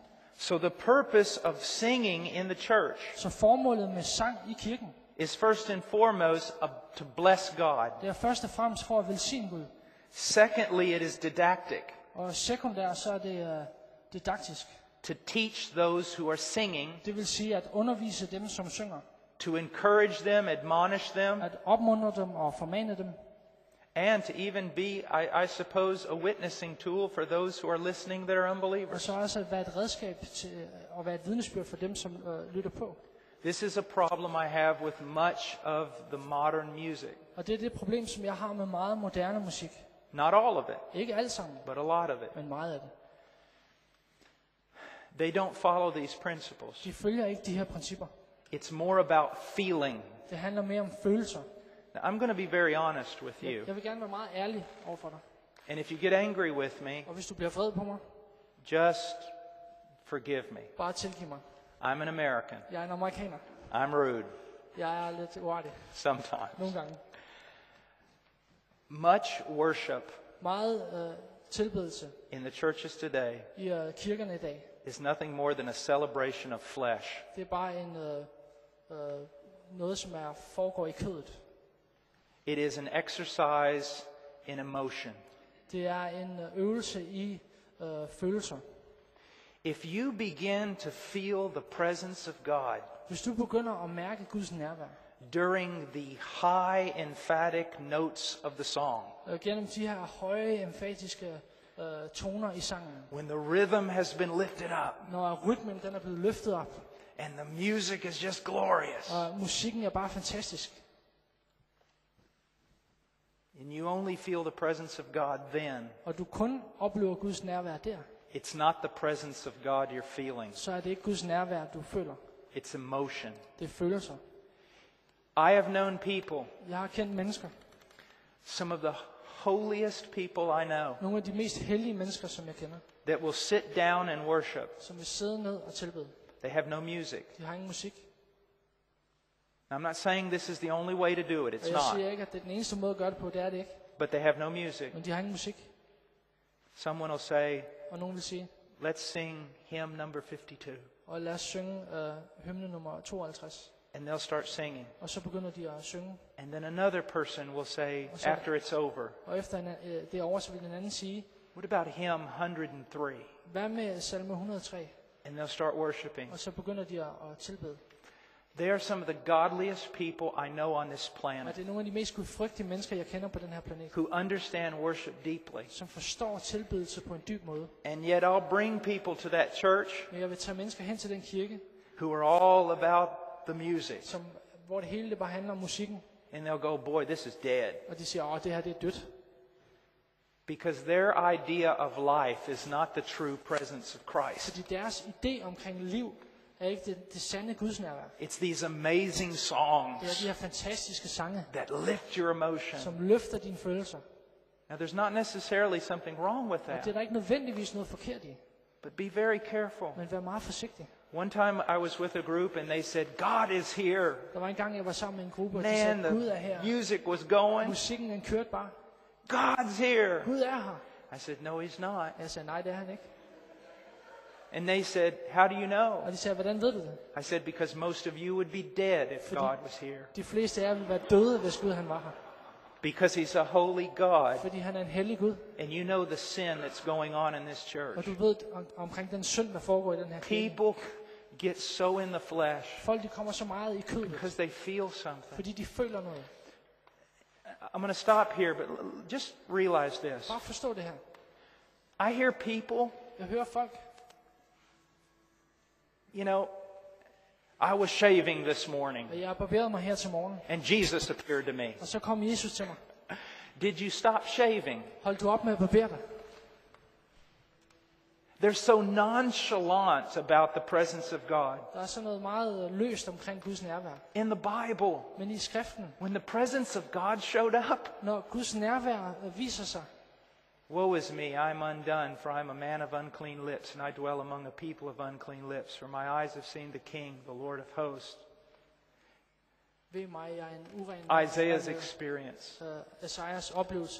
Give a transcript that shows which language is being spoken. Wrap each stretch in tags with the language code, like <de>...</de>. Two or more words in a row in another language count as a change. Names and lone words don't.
<en>So the purpose of singing in the church</en> <da>Så formålet med sang i kirken,</da> <en>is first and foremost to bless God.</en> <da>det er først og fremmest for at velsigne Gud.</da> <en>Secondly, it is didactic,</en> <da>Og sekundært, så er det didaktisk.</da> <en>to teach those who are singing,</en> <da>Det vil sige at undervise dem, som synger.</da> <en>to encourage them, admonish them,</en> <da>At opmuntre dem og formane dem.</da> <en>and to even be, I suppose, a witnessing tool for those who are listening that are</en> <da>Og</da> <en>unbelievers.</en> <da>så også at være et redskab til at være et vidnesbyrd for dem, som lytter på.</da> <en>This is a problem I have with much of the modern music.</en> <da>Og det er det problem, som jeg har med meget moderne musik.</da> <en>Not all of it,</en> <da>Ikke alt sammen,</da> <en>but a lot of it.</en> <da>men meget af det.</da> <en>They don't follow these principles.</en> <da>De følger ikke de her principper.</da> <en>It's more about feeling.</en> <da>Det handler mere om følelser.</da> <en>Now, I'm going to be very honest with you.</en> <da>Jeg vil gerne være meget ærlig overfor dig.</da> <en>And if you get angry with me,</en> <da>Og hvis du bliver vred på mig,</da> <en>just forgive me.</en> <da>bare tilgiv mig.</da> <en>I'm an American.</en> <da>Jeg er en amerikaner.</da> <en>I'm rude</en> <da>Jeg er lidt uartig</da> <en>sometimes.</en> <da>nogle gange.</da> <en>Much worship</en> <da>Meget tilbedelse</da> <en>in the churches today</en> <da>i kirkerne i dag.</da> <en>is nothing more than a celebration of flesh.</en> <da>Det er bare noget, som foregår i kødet.</da> <en>It is an exercise in emotion.</en> <da>Det er en øvelse i følelser.</da> <en>If you begin to feel the presence of God</en> <da>Hvis du begynder at mærke Guds nærvær,</da> <en>during the high emphatic notes of the song,</en> <da>gennem de her høje, emfatiske toner i sangen,</da> <en>when the rhythm has been lifted up</en> <da>når rytmen den er blevet løftet op,</da> <en>and the music is just glorious,</en> <da>og musikken er bare fantastisk,</da> <en>and you only feel the presence of God then,</en> <da>og du kun oplever Guds nærvær der,</da> <en>it's not the presence of God you're feeling,</en> <da>så er det ikke Guds nærvær, du føler.</da> <en>it's emotion.</en> <da>Det er følelser.</da> <en>I have known people,</en> <da>Jeg har kendt mennesker,</da> <en>some of the holiest people I know,</en> <da>nogle af de mest hellige mennesker, som jeg kender,</da> <en>that will sit down and worship.</en> <da>som vil sidde ned og tilbede.</da> <en>They have no music.</en> <da>De har ingen musik.</da> <en>Now, I'm not saying this is the only way to do it.</en> <da>Og</da> <en>It's</en> <da>jeg siger</da> <en>not.</en> <da>ikke, at det er den eneste måde at gøre det på, det er det ikke.</da> <en>But they have no music.</en> <da>Men de har ingen musik.</da> <en>Someone will say,</en> <da>Og nogen vil sige,</da> <en>let's sing hymn number 52.</en> <da>og lad os synge hymne nummer 52.</da> <en>And they'll start singing.</en> <da>Og så begynder de at synge.</da> <en>And then another person will say,</en> <da>så-</da> <en>after it's over,</en> <da>Og efter det er over, så vil den anden sige,</da> <en>what about hymn 103?</en> <da>hvad med salme 103?</da> <en>And they'll start worshiping.</en> <da>Og så begynder de at tilbede.</da> <en>They are some of the godliest people I know on this</en> <da>Og</da> <en>planet</en> <da>det er nogle af de mest gudfrygtige mennesker, jeg kender på den her planet,</da> <en>who understand worship deeply.</en> <da>som forstår tilbedelse på en dyb måde.</da> <en>And yet I'll bring people to that church</en> <da>Men jeg vil tage mennesker hen til den kirke,</da> <en>who are all about the music.</en> <da>hvor det hele det bare handler om musikken.</da> <en>And they'll go, boy, this is dead.</en> <da>Og de siger, det her det er dødt.</da> <en>Because their idea of life is not the true presence of Christ.</en> <da>Fordi deres idé omkring liv er ikke det sande gudsnærvær.</da> <en>It's these amazing</en> <da>Det er</da> <en>songs</en> <da>de her fantastiske sange,</da> <en>that lift your emotion.</en> <da>som løfter dine følelser.</da> <en>Now, there's not necessarily something wrong with</en> <da>Og det er</da> <en>that,</en> <da>der ikke nødvendigvis noget forkert i.</da> <en>but be very careful.</en> <da>Men vær meget forsigtig.</da> <en>One time I was with a group and they said, God is here.</en> <da>Der var en gang, jeg var sammen med en gruppe, og de</da> <en>Man,</en> <da>sagde, Gud er her.</da> <en>the music was going.</en> <da>Musikken den kørte bare.</da> <en>God's here.</en> <da>Gud er her.</da> <en>I said, no, he's not.</en> <da>Jeg sagde, nej, det er han ikke.</da> <en>And they said, how do you know?</en> <da>Og de sagde, hvordan ved du det?</da> <en>I said, because most of you would be dead if</en> <da>Fordi-</da> <en>God was here.</en> <da>De fleste af jer ville være døde, hvis Gud han var her.</da> <en>Because he's a holy God.</en> <da>Fordi han er en hellig Gud.</da> <en>And you know the sin that's going on in this</en> <da>Og</da> <en>church.</en> <da>du ved omkring den synd, der foregår i den her kirke.</da> <en>People get so in the flesh</en> <da>Folk de kommer så meget i kødet,</da> <en>because they feel something.</en> <da>fordi de føler noget.</da> <en>I'm going to stop here, but just realize this.</en> <da>Bare forstå det her.</da> <en>I hear people,</en> <da>Jeg hører folk,</da> <en>you know, I was shaving this morning</en> <da>og jeg har barberet mig her til morgen.</da> <en>and Jesus appeared to me.</en> <da>Og så kom Jesus til mig.</da> <en>Did you stop shaving?</en> <da>Hold du op med at barbere dig.</da> <en>They're so nonchalant about the presence of God.</en> <da>Der er sådan noget meget løst omkring Guds nærvær.</da> <en>In the Bible,</en> <da>Men i skriften,</da> <en>when the presence of God showed up,</en> <da>når Guds nærvær viser sig,</da> <en>woe is me, I'm undone, for I'm a man of unclean lips, and I dwell among a people of unclean lips. For my eyes have seen the King, the Lord of hosts.</en> <da>ved mig, jeg er en uren mand.</da> <en>Isaiah's experience.</en> <da>Esajas oplevelse.</da>